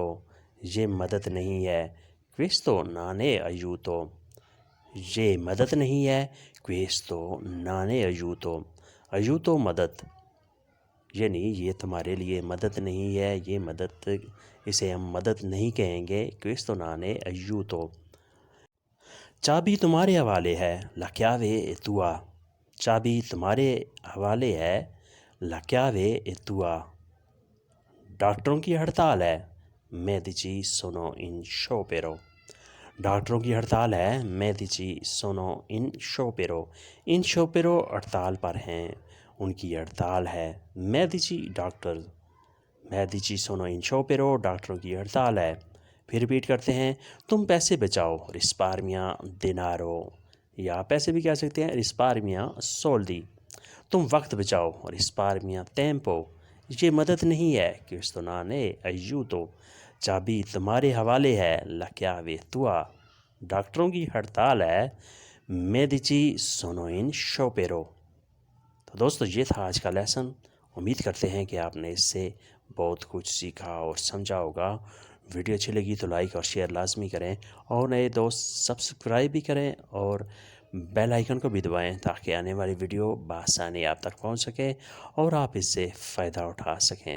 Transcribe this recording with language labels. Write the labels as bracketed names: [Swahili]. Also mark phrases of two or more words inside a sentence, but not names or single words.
[Urdu] یہ مدد نہیں ہے. [Italian] questo non è aiuto. [Urdu] یہ مدد نہیں ہے. [Italian] questo non è aiuto. aiuto مدد. [Urdu] یعنی یہ تمہارے لیے مدد نہیں ہے، یہ مدد، اسے ہم مدد نہیں کہیں گے. [Italian] questo non è aiuto. [Urdu] چابی تمہارے حوالے ہے، [Italian] la chiave è tua. [Urdu] چابی تمہارے حوالے ہے، [Italian] la chiave è tua. [Urdu] ڈاکٹروں کی ہڑتال ہے، [Italian] medici sono in sciopero. [Urdu] ڈاکٹروں کی ہڑتال ہے، [Italian] medici sono in sciopero. in sciopero [Urdu] ہڑتال پر ہیں، ان کی ہڑتال ہے. medici ڈاکٹر، [Italian] medici sono in sciopero [Urdu] ڈاکٹروں کی ہڑتال ہے. پھر ریپیٹ کرتے ہیں، تم پیسے بچاؤ، [Italian] risparmia denaro. [Urdu] یا پیسے بھی کہہ سکتے ہیں [Italian] risparmia soldi. [Urdu] تم وقت بچاؤ، [Italian] risparmia tempo. [Urdu] یہ مدد نہیں ہے، [Italian] questo non è aiuto. [Urdu] چابی تمہارے حوالے ہے، [Italian] la chiave è tua. [Urdu] ڈاکٹروں کی ہڑتال ہے، [Italian] medici sono in sciopero. [Urdu] تو دوستو یہ تھا آج کا لیسن. امید کرتے ہیں کہ آپ نے اس سے بہت کچھ سیکھا اور سمجھا ہوگا. ویڈیو اچھی لگی تو لائک اور شیئر لازمی کریں، اور نئے دوست سبسکرائب بھی کریں اور بیل آئیکن کو بھی دبائیں تاکہ آنے والی ویڈیو بآسانی آپ تک پہنچ سکے اور آپ اس سے فائدہ اٹھا سکیں.